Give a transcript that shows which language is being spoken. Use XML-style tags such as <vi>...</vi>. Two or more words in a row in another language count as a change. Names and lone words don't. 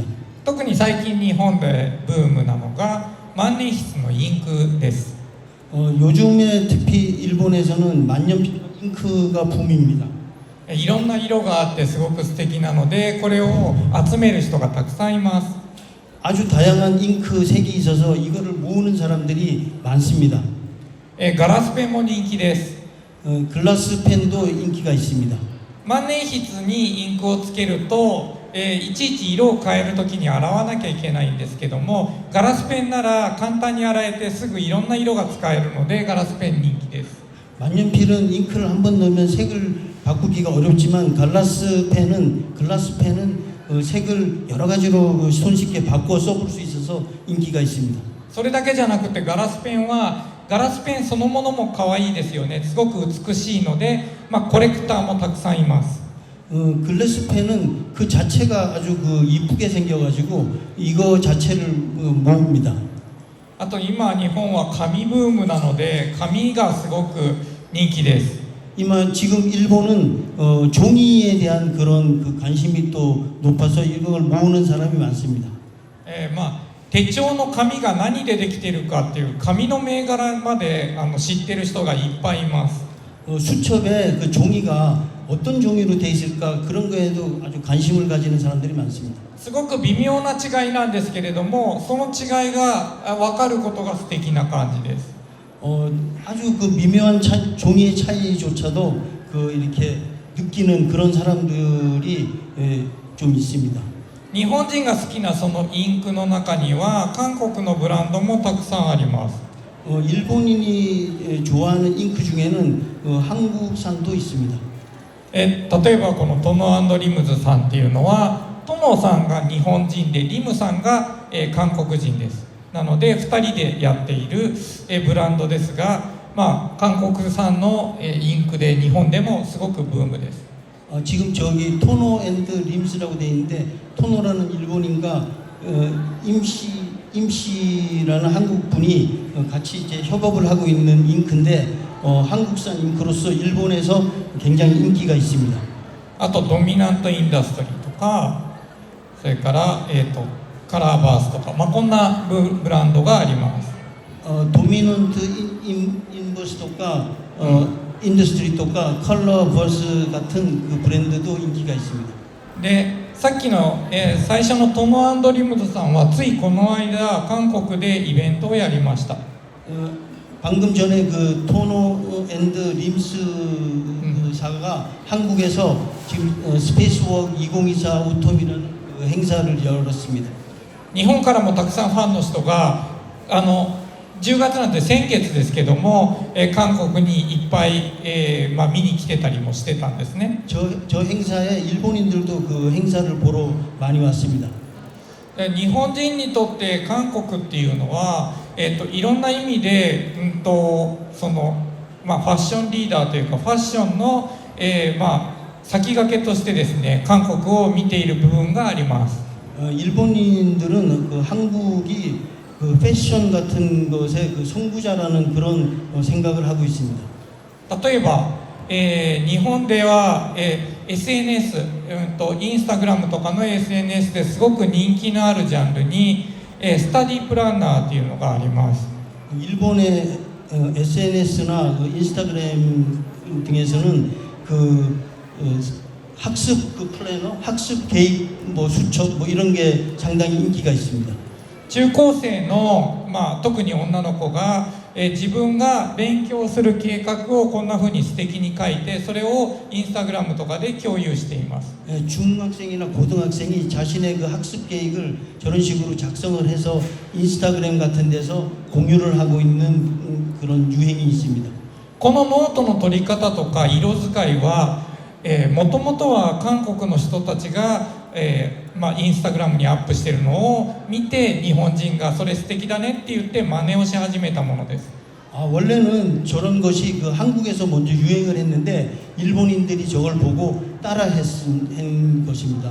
<ja>特に最近日本でブームなのが万年筆のインクです。</ja> <ko>요즘에 특히 일본에서는 만년필 잉크가 붐입니다.</ko> <ja>いろんな色があってすごく素敵なのでこれを集める人がたくさんいます。</ja> <ko>아주 다양한 잉크 색이 있어서 이거를 모으는 사람들이 많습니다.</ko> <ja>ガラスペンも人気です。</ja> <ko>글라스 펜도 인기가 있습니다.</ko> <ja>万年筆にインクをつけると、いちいち色を変えるときに洗わなきゃいけないんですけどもガラスペンなら簡単に洗えてすぐいろんな色が使えるのでガラスペン人気です。</ja> <ko>만년필은 잉크를 한 번 넣으면 색을 바꾸기가 어렵지만 글라스 펜은 색을 여러 가지로 손쉽게 바꿔 써볼 수 있어서 인기가 있습니다.</ko> <ja>それだけじゃなくてガラスペンはガラスペンそのものも可愛いですよね。すごく美しいので、コレクターもたくさんいます。</ja> <ko>글래스 펜은 그 자체가 아주 이쁘게 생겨가지고 이거 자체를 모읍니다.</ko> <ja>あと今日本は紙ブームなので紙がすごく人気です。</ja> <ko>지금 일본은 종이에 대한 그런 관심이 또 높아서 이걸 모으는 사람이 많습니다.</ko> <ja>手帳の紙が何でできているかっていう紙の銘柄まで知ってる人がいっぱいいます。</ja> <ko>수첩에 그 종이가 어떤 종이로 돼 있을까 그런 거에도 아주 관심을 가지는 사람들이 많습니다.</ko> <ja>すごく微妙な違いなんですけれどもその違いが分かることが素敵な感じです。</ja> <ko>아주 미묘한 종이의 차이조차도 이렇게 느끼는 그런 사람들이 좀 있습니다.</ko> <ja>日本人が好きなそのインクの中には韓国のブランドもたくさんあります。</ja> <ko>일본인이 좋아하는 잉크 중에는 한국산도 있습니다.</ko> <ja>例えばこのトノ&リムズさんっていうのはトノさんが日本人でリムさんが、韓国人です。なので2人でやっている、ブランドですが、韓国産の、インクで日本でもすごくブームです。</ja> <ko>지금 저기 토노 앤드 림스라고 돼 있는데 토노라는 일본인과 임씨라는 한국 분이 같이 이제 협업을 하고 있는 잉크인데 한국산 잉크로서 일본에서 굉장히 인기가 있습니다.</ko> <ja>あとドミナントインダストリーとか、それから、カラーバースとか、こんなブランドがあります。</ja> <ko>도미넌트 인버스토가 인더스트리とか 컬러버스 같은 그 브랜드도 인기가 있습니다.</ko> <ja>でさっきの、最初のトム&リムズさんはついこの間韓国でイベントをやりました。</ja> <ko>방금 전에 그 토노 앤드 림스사가 한국에서 지금 스페이스워크 2024 오톰이라는 그 행사를 열었습니다.</ko> <ja>日本からもたくさんファンの人が10月なんて先月ですけども、韓国にいっぱい、見に来てたりもしてたんですね。</ja> <ko>저 행사에 일본인들도 그 행사를 보러 많이 왔습니다.</ko> <ja>日本人にとって韓国っていうのは、いろんな意味で、そのファッションリーダーというかファッションの、先駆けとしてですね、韓国を見ている部分があります。</ja> <ko>일본인들은 그 한국이 그 패션 같은 것의 그 선구자라는 그런 생각을 하고 있습니다.</ko> <ja>例えば、日本では、SNS、インスタグラムとかの SNS ですごく人気のあるジャンルに、スタディプランナーというのがあります。</ja> <ko>일본의 SNS나 그 인스타그램 등에서는 그 학습 그 플래너, 학습 계획 수첩 이런 게 상당히 인기가 있습니다.</ko> <ja>中高生の、特に女の子が、自分が勉強する計画をこんな風に素敵に書いてそれをインスタグラムとかで共有しています。</ja> <ko>중학생이나 고등학생이 자신의 그 학습 계획을 저런 식으로 작성을 해서 인스타그램 같은 데서 공유를 하고 있는 그런 유행이 있습니다.</ko> <ja>このノートの取り方とか色使いはもともとは韓国の人たちが、インスタグラムにアップしているのを見て日本人がそれ素敵だねって言って真似をし始めたものです。</ja> <ko>원래는 저런 것이 그 한국에서 먼저 유행을 했는데 일본인들이 저걸 보고 따라한 것입니다.</ko>